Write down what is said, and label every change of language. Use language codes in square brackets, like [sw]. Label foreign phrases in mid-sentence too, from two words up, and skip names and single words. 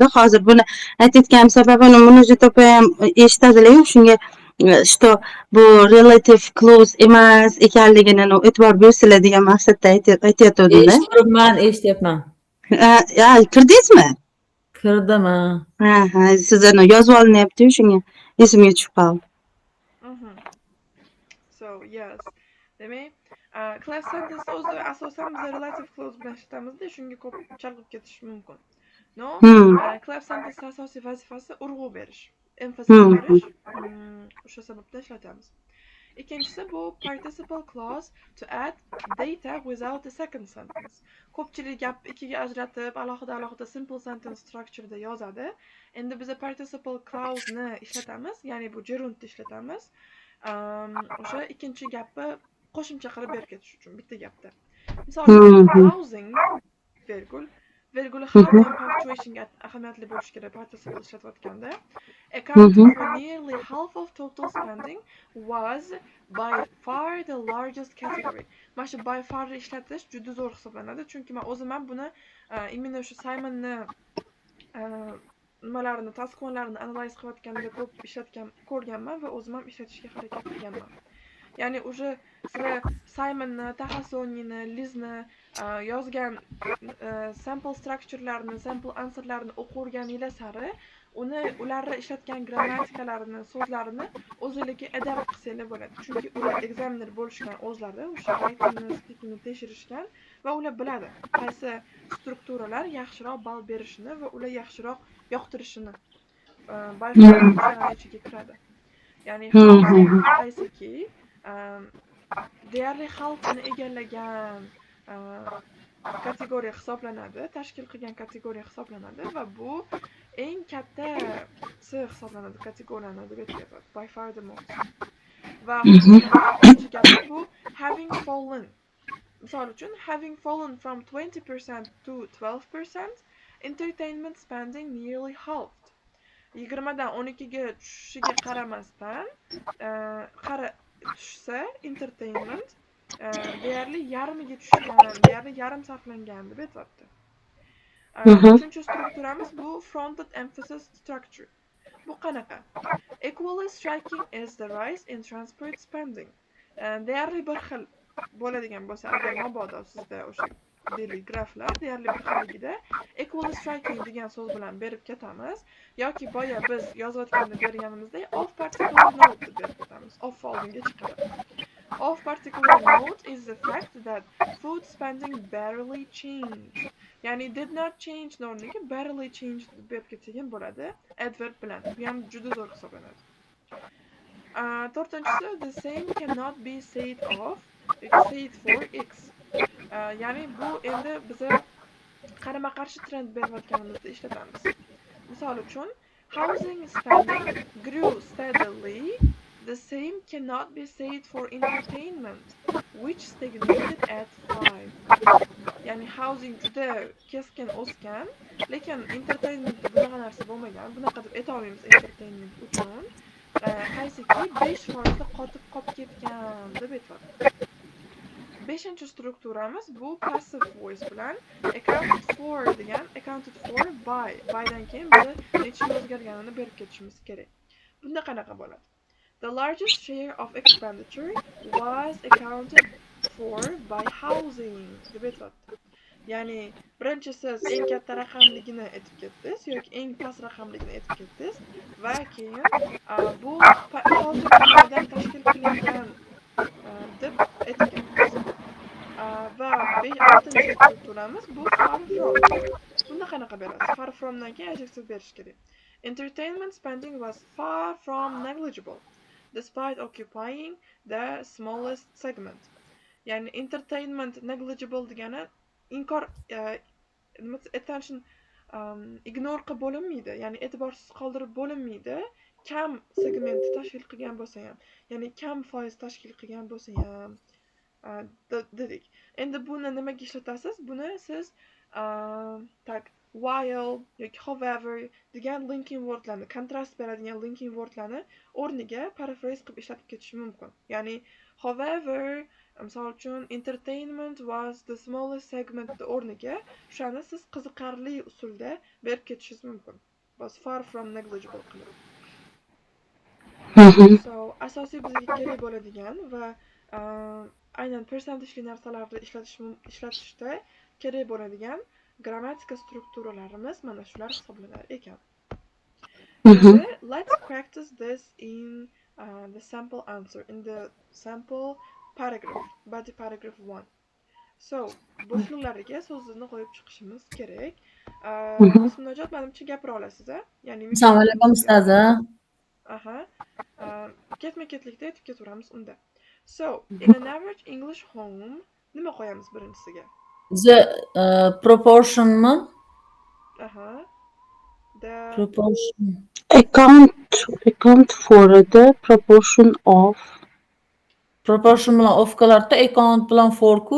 [uz] Hozir buni aytayotganim sababini Munojot opa ham eshitadilar-yu, shunga что bu [en] relative close [uz] emas ekanligini e'tibor bersanglar degan maqsadda aytayotgandim-da. eshityapman. Kirdingizmi? Kirdim, ha. Ha, siz yozib olinyapti-yu, shunga esimga tushib qoldi. [en] So yes. [uz] Demak, [en] class sentence [uz] o'zi asosan biz [en] relative clause [uz] bilan ishlatamiz-da, shunga ko'p chalg'ib ketish mumkin. No, [en] class sentence [uz] asosiy vazifasi urg'u berish, emphasis berish. O'sha sababdan ishlatamiz. Ikkinchisi bu [en] participle clause to add data without a second sentence. [uz] Ko'pchilik gap ikkiga ajratib, alohida [en] simple sentence structure'da [uz] yozadi. Endi biz [en] participle clause [uz] ni ishlatamiz, ya'ni bu gerundni ishlatamiz. O'sha ikkinchi gapni qo'shimcha qilib berib ketish uchun bitta gapda. Misol uchun housing virgul har doim punctuationga ahamiyatli bo'lishi kerak participle ishlatayotganda. [en] Accounted for nearly half of total spending was by far the largest category. [uz] Mana shu [en] by far [uz] ishlatish juda zo'r hisoblanadi, chunki men o'zim ham buni imенно o'sha Simon'ni nimalarini, taskonlarini analiz qilayotganda ko'p ko'rganman va o'zim ham ishlatishga harakat qilganman. Ya'ni уже sizlar Simon'ni, Taxasoniyni, Liz'ni yozgan [en] sample structure'larini, sample answer'larini [uz] o'qirganinglar sari ularni ishlatgan grammatikalarini, so'zlarini o'zingizga adapt qilsanglar bo'ladi. Chunki ular examiner bo'lishgan o'zlari, o'sha writingni, speakingni tekshirishgan va ular biladi qaysi strukturalar yaxshiroq ball berishini va ular yaxshiroq yoqtirishini. [en] By far [uz] o'shalar ichiga kiradi. Ya'ni housing qaysiki deyarli xalqni egallagan kategoriya hisoblanadi, tashkil qilgan kategoriya hisoblanadi va bu eng kattasi hisoblanadi kategoriyani deb aytyapti. [en] By far the most. [uz] Va ikkinchi gapi bu [en] having fallen. Misol uchun having fallen from 20% to 12%, entertainment spending nearly halved. [uz] 20 dan 12 ga tushishiga qaramasdan tushsa entertainment deyarli yarmiga tushgan, deyarli yarim sarflangan deb aytyapti. Uchinchi strukturamiz bu [en] fronted emphasis structure. [uz] Bu qanaqa? [en] Equally striking is the rise in transport spending. [uz] Deyarli bir xil bo'ladigan bo'lsa, agar mabodo sizda o'sha deylik graflar deyarli bir xilligida [en] equally striking [uz] degan so'z bilan berib ketamiz yoki boya biz yozayotganda berganimizdek [en] of particular note [uz] deb berib ketamiz. Of oldinga chiqarib. [en] Of particular note is the fact that food spending barely changed. [uz] Ya'ni [en] did not change [uz] o'rniga [en] barely changed [uz] deb berib ketgan bo'ladi adverb bilan. Bu ham juda zo'r hisoblanadi. [en] To'rtinchisi the same cannot be said of said for x. [uz] Ya'ni bu endi biza qarama-qarshi trend berayotganimizda ishlatamiz. [en] Misol uchun housing spending grew steadily. The same cannot be said for entertainment, which stagnated at 5. [uz] Ya'ni housing juda keskin o'sgan, lekin entertainmentda bunaqa narsa bo'lmagan. Bunaqa deb aytolmaymiz entertainment uchun. Qaysiki 5% qotib qolib ketgan deb aytyapti. Beshinchi strukturamiz bu [en] passive voice [uz] bilan [en] accounted for [uz] degan [en] accounted for bydan [uz] keyin biz necha o'zgarganini berib ketishimiz kerak. Bunda qanaqa bo'ladi? [en] The largest share of expenditure was accounted for by housing [uz] deb aytyapti. Ya'ni birinchi siz eng katta raqamligini aytib ketdingiz yoki eng past raqamligini aytib ketdingiz va keyin bu housing tomonidan tashkil qilingan deb aytib ketdingiz. Va 6-chi strukturamiz bu [en] far from. [uz] Bunda qanaqa berasiz? [en] Far fromdan [uz] keyin adjective berish kerak. [en] Entertainment spending was far from negligible despite occupying the smallest segment. [uz] Ya'ni entertainment negligible degani inkor [en] attention ignore [uz] qilib bo'linmaydi, ya'ni e'tiborsiz qoldirib bo'linmaydi. Kam segmentni tashkil qilgan bo'lsa ham, ya'ni kam foiz tashkil qilgan bo'lsa ham dedik. Endi buni nimaga ishlatasiz? Buni siz while yoki however degan [en] linking wordlarni, [uz] kontrast beradigan [en] linking wordlarni [uz] o'rniga paraphrase qilib ishlatib ketish mumkin. Ya'ni however, misol uchun [en] entertainment was the smallest segment [uz] o'rniga o'shani siz qiziqarli usulda berib ketishingiz mumkin. [en] Was far from negligible qilib. [uz] So, asosiy bizga kerak bo'ladigan va aynan percentageli narsalarni ishlatishda kerak bo'ladigan grammatika strukturalarimiz mana shular hisoblanar ekan. [en] Endi let's practice this in the sample answer, in the sample paragraph, body paragraph 1. So, [uz] bo'shliqlariga so'zni qo'yib chiqishimiz kerak. Bismillah, menimcha gapira olasiz, ya'ni Assalomu alaykum ustozi. Aha. Ketma-ketlikda aytib ketaveramiz unda. [en] So, in an average English home, [uz] nima qo'yamiz birinchisiga? [en] The proportionmi? Aha. The Proportion. Account for the proportion of [uz] Proportion bilan of qo'yardi, account bilan for-ku.